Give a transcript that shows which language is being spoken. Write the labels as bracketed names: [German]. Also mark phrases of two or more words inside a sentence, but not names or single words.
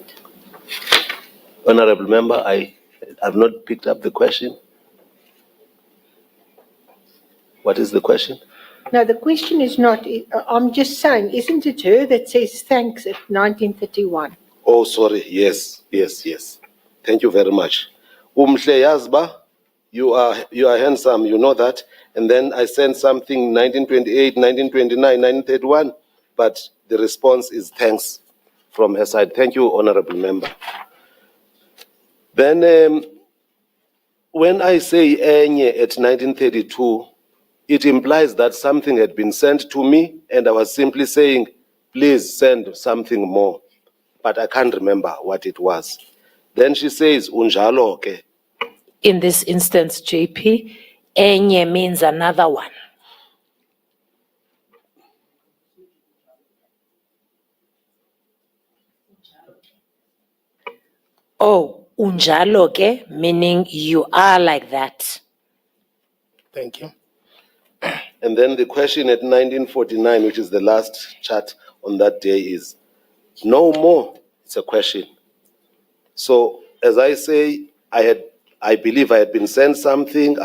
[English] Honorable Member, I have not picked up the question. What is the question? No, the question is not, I'm just saying, isn't it her that says thanks at 1931? Oh, sorry. Yes. Thank you very much. [Xhosa] Umhle yazba, [English] you are handsome. You know that. And then I sent something 1928, 1929, 1931, but the response is thanks from her side. Thank you, Honorable Member. Then when I say enye at 1932, it implies that something had been sent to me and I was simply saying, please send something more. But I can't remember what it was. Then she says, [Xhosa] unjalo ke. [English] In this instance, JP, enye means another one. [Xhosa] Oh, unjalo ke, [English] meaning you are like that. thank you. And then the question at 1949, which is the last chat on that day, is no more. It's a question. So as I say, I believe I had been sent something.